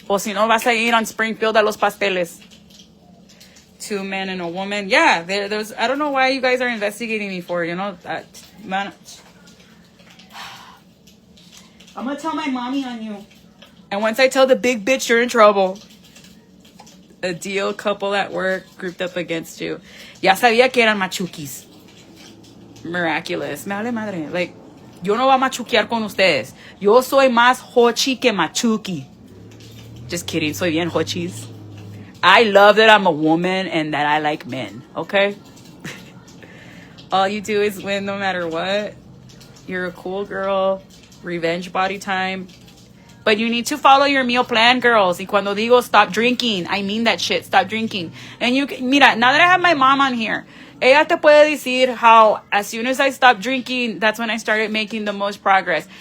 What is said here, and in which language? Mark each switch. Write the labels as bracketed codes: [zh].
[es] O si no, vas a ir on Springfield a los pasteles. [en] 2 men and a woman. Yeah, there's. I don't know why you guys are investigating me for. You know that, man. I'm gonna tell my mommy on you. And once I tell the big bitch, you're in trouble. A deal couple at work grouped up against you. [es] Ya sabía que eran machuquis. Miraculous. Me vale madre. Like. Yo no voy a machuquear con ustedes. Yo soy más hochi que machuki. [en] Just kidding. [es] Soy bien hochis. [en] I love that I'm a woman and that I like men. Okay? All you do is win no matter what. You're a cool girl. Revenge body time. But you need to follow your meal plan, girls. [es] Y cuando digo [en] stop drinking, I mean that shit. Stop drinking. And you, [es] mira, [en] now that I have my mom on here, [es] ella te puede decir [en] how as soon as I stopped drinking, that's when I started making the most progress.